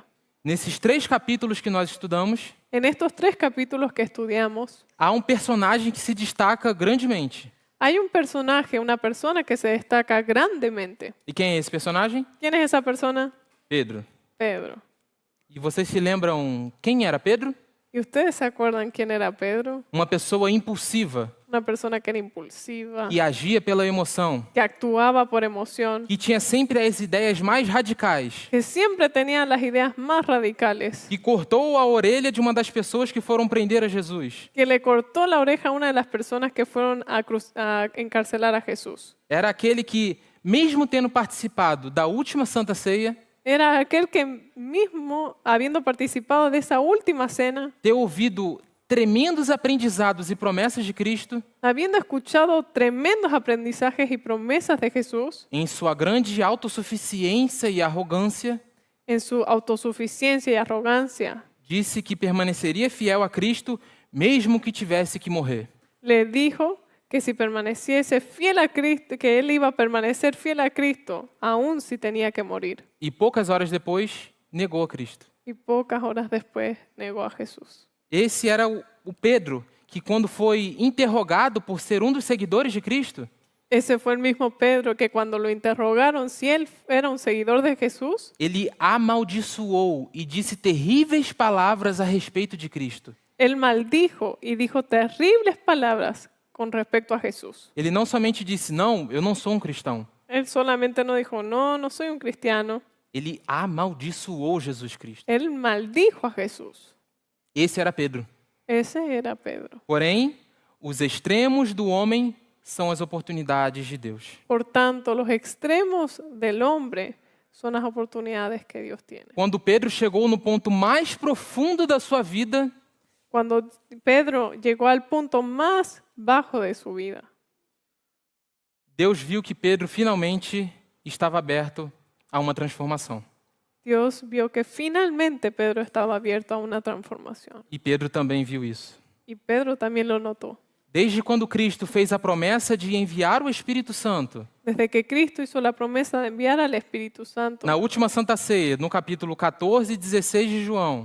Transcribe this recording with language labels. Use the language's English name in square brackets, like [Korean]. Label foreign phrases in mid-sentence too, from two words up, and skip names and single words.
[Portuguese] Nesses 3 capítulos que nós estudamos, [Spanish] En estos 3 capítulos que estudiamos, [Portuguese] há um personagem que se destaca grandemente. [Spanish] hay un personaje, una persona que se destaca grandemente. [Portuguese] E quem é esse personagem? [Spanish] ¿Quién es esa persona? [Portuguese] Pedro. [Spanish] Pedro. [Portuguese] E vocês se lembram quem era Pedro? [Spanish] ¿Y ustedes se acuerdan quién era Pedro? [Portuguese] Uma pessoa impulsiva, [Spanish] Una persona que era impulsiva, [Portuguese] que agia pela emoção, [Spanish] que actuaba por emoción, [Portuguese] que tinha sempre as ideias mais radicais, [Spanish] que siempre tenía las ideas más radicales, [Portuguese] que cortou a orelha de uma das pessoas que foram prender a Jesus. [Spanish] que le cortó la oreja a una de las personas que fueron a encarcelar a Jesús. [Portuguese] Era aquele que, mesmo tendo participado da última Santa Ceia, [Spanish] Era aquel que mismo, habiendo participado de esa última cena, [Portuguese] ter ouvido tremendos aprendizados e promessas de Cristo, [Spanish] habiendo escuchado tremendos aprendizajes y promesas de Jesús, [Portuguese] em sua grande autossuficiência e arrogância, [Spanish] en su autosuficiencia y arrogancia, [Portuguese] disse que permaneceria fiel a Cristo, mesmo que tivesse que morrer. [Spanish] le dijo que si permaneciese fiel a Cristo, que él iba a permanecer fiel a Cristo, aun si tenía que morir. [Portuguese] E poucas horas depois, negou a Cristo. [Spanish] Y pocas horas después negó a Jesús. [Portuguese] Esse era o Pedro, que quando foi interrogado por ser um dos seguidores de Cristo, [Spanish] Ese fue el mismo Pedro que cuando lo interrogaron si él era un seguidor de Jesús, [Portuguese] ele amaldiçoou e disse terríveis palavras a respeito de Cristo. [Spanish] él maldijo y dijo terribles palabras con respecto a Jesús. [Portuguese] Ele não somente disse, não, eu não sou um cristão. [Spanish] Él solamente no dijo, no, no soy un cristiano. [Portuguese] Ele amaldiçoou Jesus Cristo. [Spanish] Él maldijo a Jesús. [Portuguese] Esse era Pedro. [Spanish] Ese era Pedro. [Portuguese] Porém, os extremos do homem são as oportunidades de Deus. [Spanish] Por tanto, los extremos del hombre son las oportunidades que Dios tiene. [Portuguese] Quando Pedro chegou no ponto mais profundo da sua vida, [Spanish] Cuando Pedro llegó al punto más bajo de su vida, [Portuguese] Deus viu que Pedro finalmente estava aberto a uma transformação. [Spanish] Dios vio que finalmente Pedro estaba abierto a una transformación. [Portuguese] E Pedro também viu isso. [Spanish] Y Pedro también lo notó. [Portuguese] Desde quando Cristo fez a promessa de enviar o Espírito Santo, [Spanish] Desde que Cristo hizo la promesa de enviar al Espíritu Santo, [Portuguese] na última Santa Ceia, no capítulo 14 e 16 de João,